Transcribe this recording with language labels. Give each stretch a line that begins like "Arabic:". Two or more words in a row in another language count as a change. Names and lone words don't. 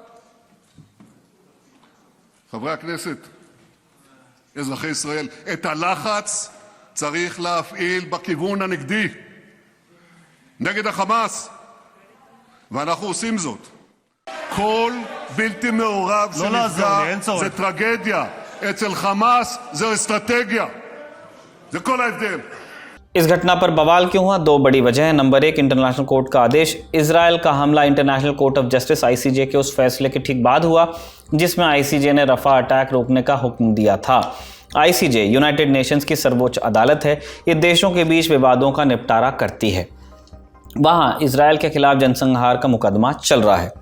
Hebrew: חברי הכנסת, אזרחי ישראל, את הלחץ צריך להפעיל בכיוון הנגדי, נגד החמאס, ואנחנו עושים זאת. כל בלתי מעורב שנפגע זה טרגדיה, אצל חמאס זה אסטרטגיה. זה כל ההבדל.
Hindi: इस घटना पर बवाल क्यों हुआ? 2 बड़ी वजह है। नंबर 1,
English: international court
Hindi: का आदेश। इजराइल का हमला इंटरनेशनल कोर्ट ऑफ जस्टिस ICJ के उस फैसले के ठीक बाद हुआ जिसमें ICJ ने रफा अटैक रोकने का हुक्म दिया था। ICJ यूनाइटेड नेशंस की सर्वोच्च अदालत है। ये देशों के बीच विवादों का निपटारा करती है। वहाँ इजराइल के खिलाफ जनसंहार का मुकदमा चल रहा है।